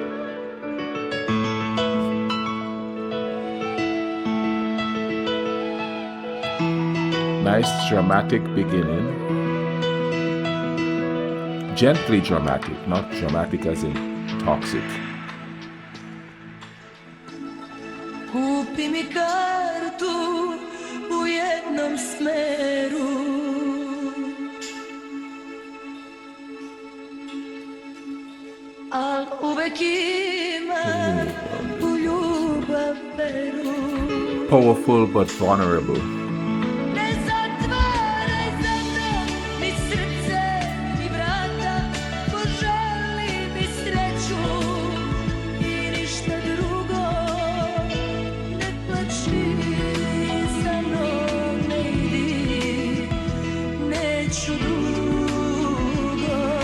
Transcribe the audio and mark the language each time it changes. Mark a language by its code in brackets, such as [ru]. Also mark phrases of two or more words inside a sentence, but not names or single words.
[en] Nice dramatic beginning. Gently dramatic, not dramatic as in toxic. [sr] Kupi mi kartu u jednom smeru, al uvek ima u ljubav veru. [en] Powerful but vulnerable. [sr] Ne zatvaraj za mnom ni srce ni vrata, poželi mi sreću i ništa drugo. Ne plači za mnom, ne idi, neću dugo.